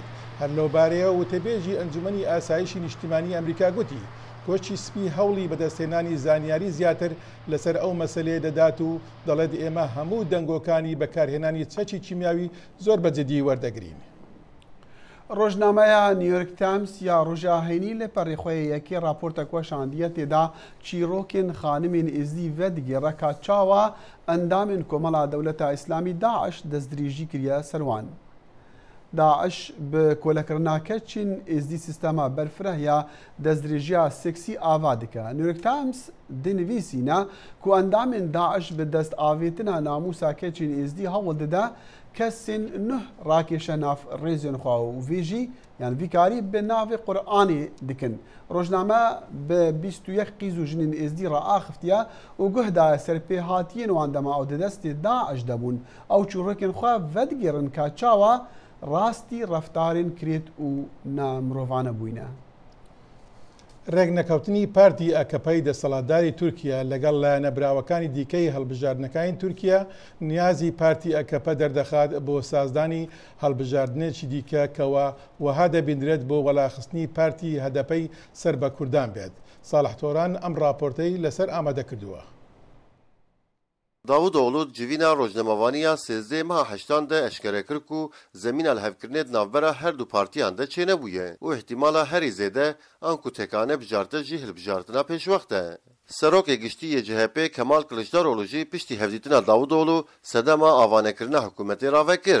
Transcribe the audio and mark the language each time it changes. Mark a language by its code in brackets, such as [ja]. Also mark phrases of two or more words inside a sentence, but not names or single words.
[ckb] هەر لەوبارەیە وتەبێژی ئەنجومەنی ئاسایشی نیشتیمانی ئەمریکا گوتی کۆچی سپی هەوڵی بەدەستێنانی زانیاری زیاتر لەسەر ئەو مەسەلەیە دەدات و دەڵێت ئێمە هەموو دەنگۆکانی بەکارهێنانی چەکی چیمیاوی زۆر بەجددی وەردەگرین. ڕۆژنامەیە نیویۆرک تایمس یا ڕۆژاهێنی لە پەڕێخۆیەکی راپۆرتەکە شاندیە تێدا [ku] چیرۆکên خانمên ێزدی vê digêreka çawa endamên Komela Dewleta İslamî Daeş destdirêjî kiriye serwan. Daeş bi kolekirina keçên êzdî sîstema berfireh ya destdirêjiya seksî ava dike. New York Times dinivîsîne ku endamên Daeş bi dest avêtina namûsa keçên êzdî hewl dide kesên nuh rakêşe nav rêzên xwe û vê jî yani vî karî bi navê Qur'anê dikin. Rojname bi 21 qîz û jinên êzdî reaxiftiye û guh daye serpêhatiyên wan dema ew di destê Daeş debûn ew çûrokên xwe vedigêrin ka çawa rastî reftarên kirêt û namirovane bûyne. [ckb] ڕێگنەکەوتنی پارتی ئەکەپەی دەسەڵاتداری تورکیا لەگەڵ لە نەبراوەکانی دیکەی هەڵبژاردنەکانی تورکیا نیازی پارتی ئەکەپە دەردەخات بۆ سازدانی هەڵبژاردنێکی دیکە کەوە وەها دەبیندرێت بۆ وەڵاخستنی پارتی هەدەپەی سەر بە کوردان بێت. ساڵح تۆران ئەم راپۆرتەی لەسەر ئامادە کردووە. [ku] Davutoğlu civîna rojnemavaniya sêzdê meha heştan de eşkere kir ku zemîna li hevkirinê di navbera her du partiyan de çênebûye û ihtimala herî zêde an ku tekane bijarte jî hilbijartina pêşwext e. Serokê giştî yê CHP Kemal Kılıçdaroğlu jî piştî hevdîtina Davutoğlu sedema avanekirina hikûmetê ra vekir.